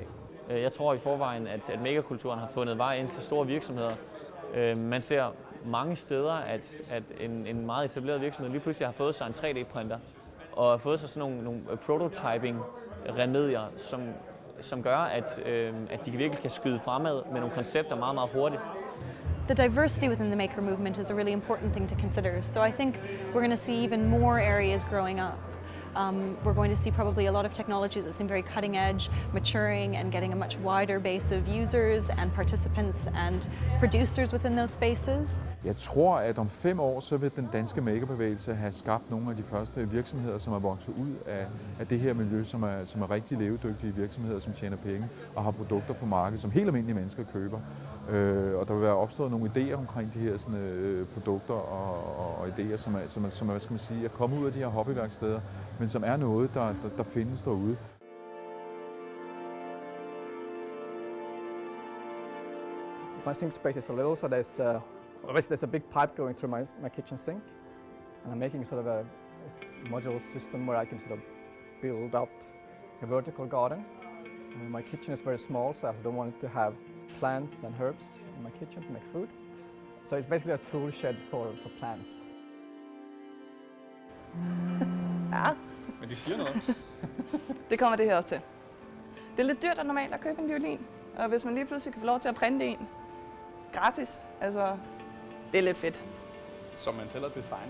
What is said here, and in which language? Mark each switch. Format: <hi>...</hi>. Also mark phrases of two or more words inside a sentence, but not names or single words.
<da>Jeg tror i forvejen, at makerkulturen har fundet vej ind til store virksomheder. Man ser mange steder, at en meget etableret virksomhed lige pludselig har fået sig en 3D-printer og har fået sig sådan nogle prototyping-remedier, som gør, at de virkelig kan skyde fremad med nogle koncepter meget, meget hurtigt.</da> <en>The diversity within the maker movement is a really important thing to consider. So I think we're going to see even more areas growing up. We're going to see probably a lot of technologies that seem very cutting edge, maturing and getting a much wider base of users and participants and producers within those spaces.</en> <da>Jeg tror, at om 5 år, så vil den danske makerbevægelse have skabt nogle af de første virksomheder, som er vokset ud af det her miljø, som er rigtig levedygtige virksomheder, som tjener penge og har produkter på markedet, som helt almindelige mennesker køber. Og der vil være opstået nogle idéer omkring de her produkter og idéer, som er, hvad skal man sige, at komme ud af de her hobbyværksteder, men som er noget, der findes derude.</da> <en>My sink space is a little, so there's a big pipe going through my kitchen sink, and I'm making sort of a modular system where I can sort of build up a vertical garden. My kitchen is very small, so I don't want it to have plants and herbs in my kitchen to make food. So it's basically a tool shed for plants.</en> <da>Ja. Men de siger noget. Det kommer det her også til. Det er lidt dyrt og normalt at købe en violin, og hvis man lige pludselig kan få lov til at printe en gratis, altså det er lidt fedt. Som man selv har designet?</da>